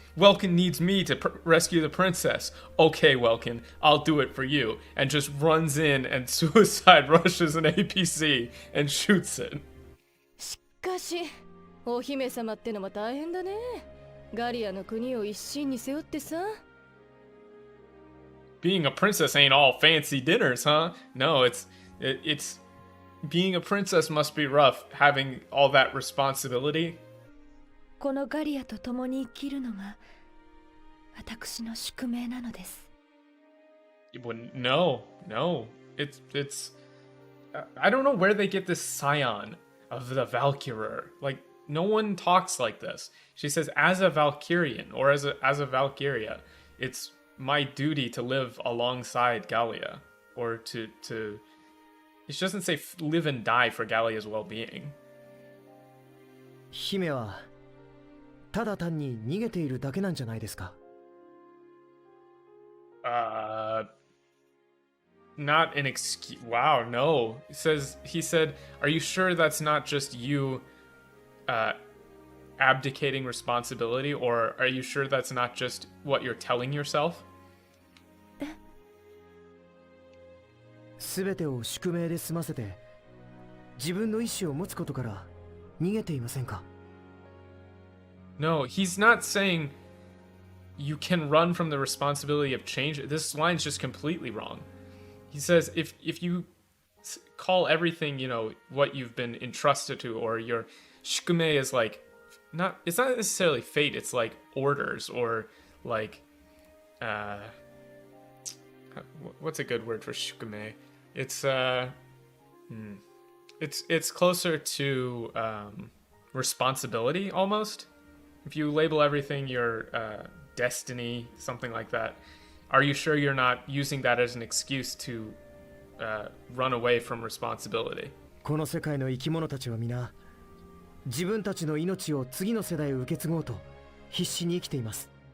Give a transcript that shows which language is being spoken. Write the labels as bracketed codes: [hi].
[en] Welkin needs me to rescue the princess. Okay, Welkin, I'll do it for you." And just runs in and suicide rushes an APC and shoots it. [ja] しかし、お姫様ってのも大変だね。ガリアの国を一身に背負ってさ。 [en] Being a princess ain't all fancy dinners, huh? No, it's being a princess must be rough, having all that responsibility. [ja] このガリアと共に生きるのが私の宿命なのです。 [en] No. It's I don't know where they get this scion of the Valkyria. Like, no one talks like this. She says, as a Valkyrian, or as a Valkyria, it's my duty to live alongside Gallia, or to it doesn't say live and die for Gallia's well-being. [ja] 姫はただ単に逃げているだけなんじゃないですか？ [en] Not an excuse. Wow, no. He said, are you sure that's not just you abdicating responsibility, or are you sure that's not just what you're telling yourself? [ja] すべてを宿命で済ませて自分の意志を持つことから逃げていませんか？ [en] No, he's not saying you can run from the responsibility of change. This line's just completely wrong. He says if you call everything, what you've been entrusted to, or your shikume is like, it's not necessarily fate, it's like orders, or like, what's a good word for shikume? It's it's closer to responsibility almost. If you label everything your destiny, something like that, are you sure you're not using that as an excuse to run away from responsibility? [ja] この世界の生き物たちは皆自分たちの命を次の世代へ受け継ごうと必死に生きています。